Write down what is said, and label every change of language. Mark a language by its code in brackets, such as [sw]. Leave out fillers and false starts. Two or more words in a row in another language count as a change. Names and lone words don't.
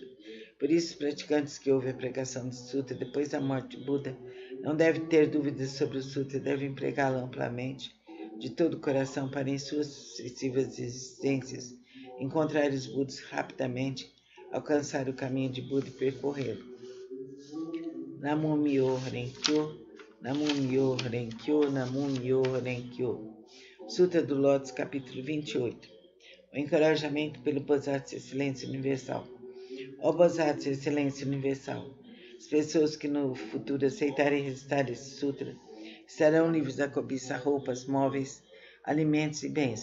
[pt] Por isso, os praticantes que ouvem a pregação do sutra depois da morte de Buda não devem ter dúvidas sobre o sutra, devem pregá-lo amplamente, de todo o coração, para em suas sucessivas existências encontrar os Budas rapidamente, alcançar o caminho de Buda e percorrê-lo. [ja] Namo Myo Renkyo, Namo Myo Renkyo, Namo Myo Renkyo. [pt] Sutra do Lótus, capítulo 28. O encorajamento pelo Bodhisattva Excelência Universal. Ó Bodhisattva Excelência Universal, as pessoas que no futuro aceitarem recitar esse sutra estarão livres da cobiça, roupas, móveis, alimentos e bens.